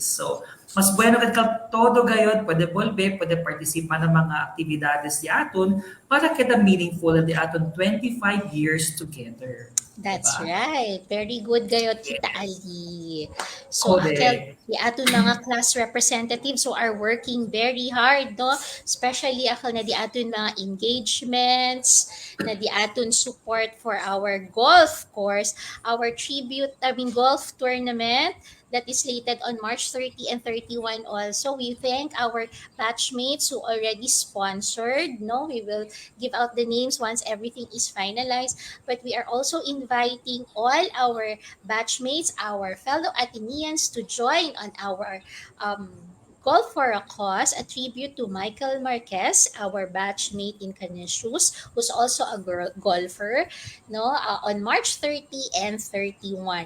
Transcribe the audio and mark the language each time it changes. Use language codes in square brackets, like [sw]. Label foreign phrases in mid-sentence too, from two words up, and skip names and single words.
[en] So, [cbk] mas bueno kad ka todo gayud, pwede bolbe, pwede partisipa ng mga aktibidades di aton para kita meaningful di aton 25 [en] years together. That's [tl] Diba? [en] right. Very good [cbk] gayot kita, [en] Yes. Ali. So, Akel, Correct. [cbk] di aton mga [en] class representatives who are working very hard, no? Especially Akel [cbk] na di aton mga [en] engagements, [cbk] na di aton [en] support for our golf course, our golf tournament that is slated on March 30 and 31 also. We thank our batchmates who already sponsored, no? We will give out the names once everything is finalized, but we are also inviting all our batchmates, our fellow Athenians to join on our Golf for a Cause, a tribute to Michael Marquez, our batchmate in Canisius, who's also a golfer, no, on March 30 and 31.